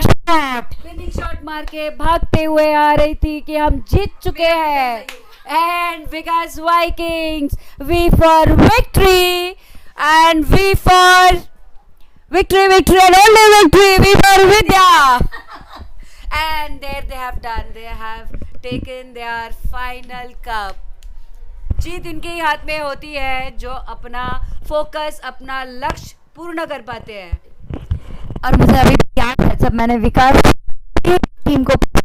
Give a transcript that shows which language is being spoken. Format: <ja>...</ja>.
<hi>Shot मार के भागते हुए आ रही थी कि हम जीत चुके हैं.</hi> <en>And Vikas Vikings, V for victory, and V for victory and only victory, V for Vidya. And there they have done, they have taken their final cup.</en> <hi>जीत इनके ही हाथ में होती है जो अपना फोकस, अपना लक्ष्य पूर्ण कर पाते हैं. और मुझे अभी भी याद है जब मैंने विकास की टीम को</hi>